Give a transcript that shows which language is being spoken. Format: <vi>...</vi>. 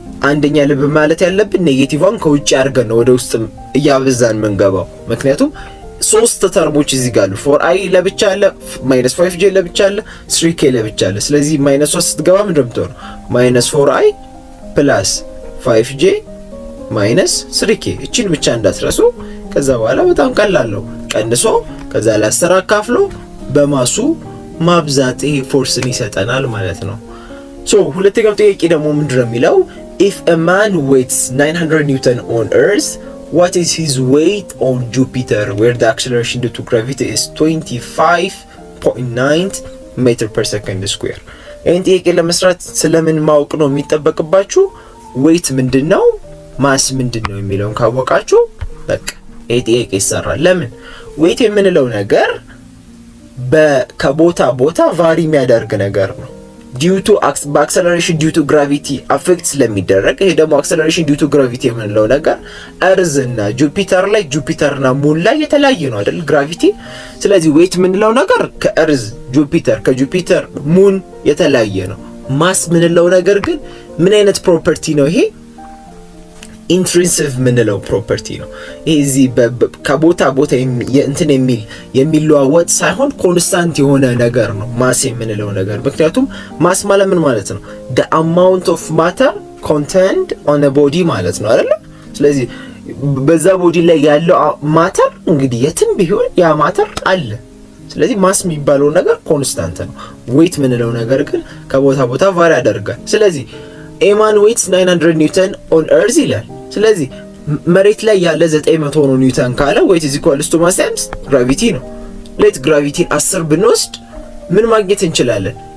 <am>አንደኛ ልብ ማለት ያለብን ኔጌቲቭን ከውጭ አድርገን ነው ወደ ውስጥ እያበዛን መንገባው። ምክንያቱም ሶስት ተርሞች እዚህ ጋር አሉ። 4i ለብቻ አለ፣ -5j ለብቻ አለ፣ 3k ለብቻ አለ። ስለዚህ -3 ስትገባ ምን እንደምትሆነው -4i + 5j - 3k እቺን ብቻ እንዳትረሱ። ከዛ በኋላ በጣም ቀላል ነው። ቀንሶ ከዛ ለ10 አካፍሎ በማሱ ማብዛት ይሄ ፎርስን ይሰጠናል ማለት ነው። ሶ ሁለተኛው ጥያቄ ደግሞ ምንድነው የሚለው?</am> <en>if a man weighs 900 Newton on Earth, what is his weight on Jupiter where the acceleration due to gravity is 25.9 meter per second square?</en> <am>ይህን ጥያቄ ለመስራት ስለምን ማወቅ ነው የሚጠበቅባችሁ? ዌይት ምንድነው፣ ማስ ምንድነው የሚለውን ካወቃችሁ በቃ ይሄ ጥያቄ ይሰራል። ለምን ዌይት የምንለው ነገር ከቦታ ቦታ ቫሪ የሚያደርግ ነገር ነው።</am> <en>due to acceleration due to gravity affect</en> <am>ስለሚደረግ፣ ይሄ ደግሞ acceleration due to gravity የምንለው ነገር እርዝ እና ጁፒተር ላይ ጁፒተርና ሙን ላይ የተለያየ ነው አይደል ግራቪቲ። ስለዚህ ዌይት የምንለው ነገር ከእርዝ ጁፒተር ከጁፒተር ሙን የተለያየ ነው። ማስ የምንለው ነገር ግን ምን አይነት ፕሮፐርቲ ነው? ይሄ ኢንትሪንሲክ የምንለው ፕሮፐርቲ ነው። ይሄ እዚህ ከቦታ ቦታ እንትን የሚለዋወጥ ሳይሆን ኮንስታንት የሆነ ነገር ነው ማስ የምንለው ነገር። ምክንያቱም ማስ ማለት ምን ማለት ነው?</am> <en>the amount of matter contained on a body</en> <am>ማለት ነው አይደል? ስለዚህ በዛ ቦዲ ላይ ያለው ማተር እንግዲህ የትም ቢሆን ያ ማተር አለ። ስለዚህ ማስ የሚባለው ነገር ኮንስታንት ነው። ዌይት የምንለው ነገር ግን ከቦታ ቦታ ቫሪ ያደርጋል። ስለዚህ</am> <en>a man weighs 900 Newton on Earth</en> <am>ይላል። ስለዚህ መሬት ላይ ያለ 900 ኒውተን ካለ</am> <en>weight is equal to mass times gravity</en> <am>ነው። ሌት ግራቪቲን 10 ብንወስድ ምን ማግኘት እንችላለን?</am>